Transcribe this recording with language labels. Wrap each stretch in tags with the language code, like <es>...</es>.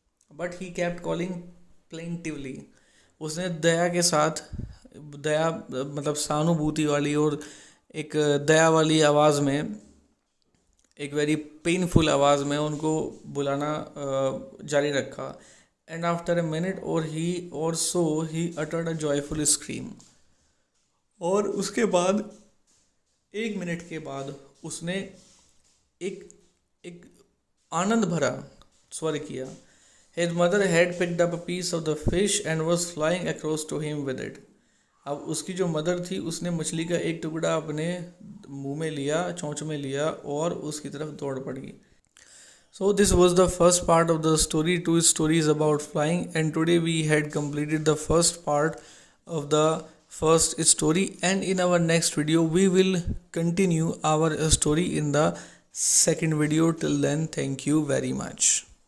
<en>but he kept calling plaintively,</en> <hi>उसने दया के साथ, दया मतलब सहानुभूति वाली और एक दया वाली आवाज़ में, एक वेरी पेनफुल आवाज़ में उनको बुलाना जारी रखा।</hi> <en>and after a minute or so he uttered a joyful scream,</en> <hi>और उसके बाद 1 मिनट के बाद उसने एक एक आनंद भरा स्वर किया.</hi> <en>His mother had picked up a piece of the fish and was flying across to him with it.</en> <hi>अब उसकी जो मदर थी उसने मछली का एक टुकड़ा अपने मुंह में लिया, चोंच में लिया और उसकी तरफ दौड़ पड़ी.</hi> <en>So this was the first part of the story, two stories about flying, and today we had completed the first part of the first story, and in our next video we will continue our story in the second video. Till then, thank you very much.</en>